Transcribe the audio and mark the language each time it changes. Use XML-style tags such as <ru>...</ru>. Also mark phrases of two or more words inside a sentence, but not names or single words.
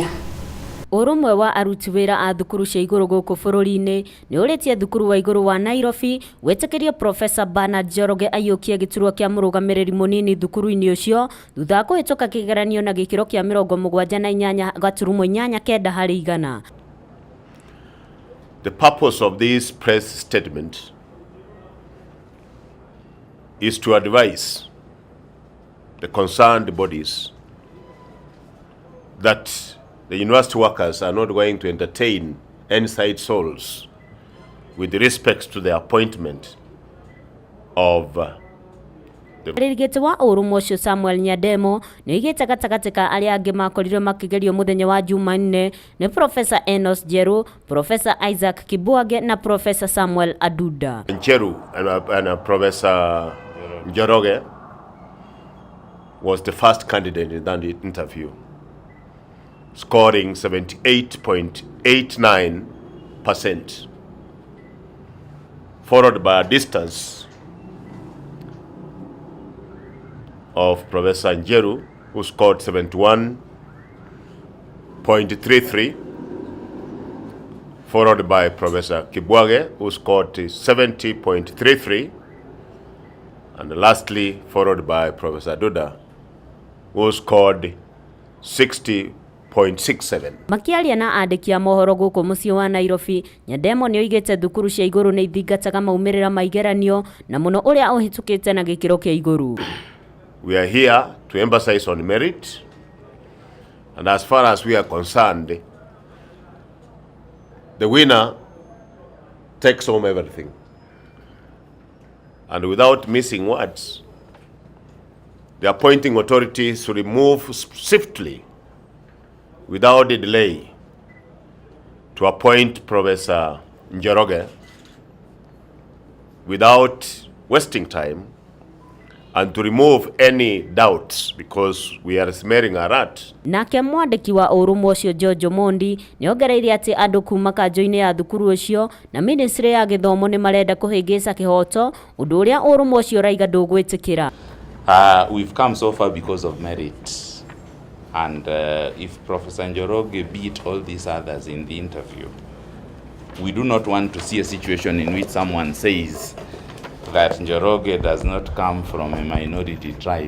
<ki>Urumwe wa aruti wira a thukuru cia iguru guku bururi-ini ni uritie thukuru wa iguru wa Nairobi wetikirie Professor Bernard Njoroge ayukie giturwa kia murugamiriri munini thukuru-ini ucio thutha kuhituka kigeranio na gikiro kia 78.8 hari igana.</ki> <en>The purpose of this press statement is to advise the concerned bodies that the university workers are not going to entertain any side souls with respect to the appointment of the</en> <ki>Ririgiti wa urumwe ucio Samuel Nyandemo ni igite gatagati ka aria angi makorirwe makigerio muthenya wa Jumanne ni Professor Enos Jeru, Professor Isaac Kibwage na Professor Samuel Aduda.</ki> <en>Jeru and Professor Njoroge was the first candidate in that interview, scoring 78.89%, followed by a distance of Professor Njeru, who scored 71.33, followed by Professor Kibwage, who scored 70.33, and lastly followed by Professor Duda, who scored 60.67.</en> <ki>Makiaria na andiki a mohoro guku mucii wa Nairobi, Nyandemo ni oigite thukuru cia iguru ni ithingataga maumirira maigeranio na muno uria uhitukite na gikiro kia iguru.</ki> <en>We are here to emphasize on merit, and as far as we are concerned, the winner takes home everything. And without missing words, the appointing authorities should move swiftly without a delay to appoint Professor Njoroge without wasting time and to remove any doubts, because we are smearing a rat.</en> <ki>Nake mwandiki wa urumwe ucio George Mondi ni ongereire ati andu kuma kanjo-ini ya thukuru ucio na ministry ya githomo ni marenda kuhingica kihoto undu uria urumwe ucio raiga ndugwitikira.</ki> <en>We've come so far because of merit. And if Professor Njoroge beat all these others in the interview, we do not want to see a situation in which someone says that Njoroge does not come from a minority tribe.</en>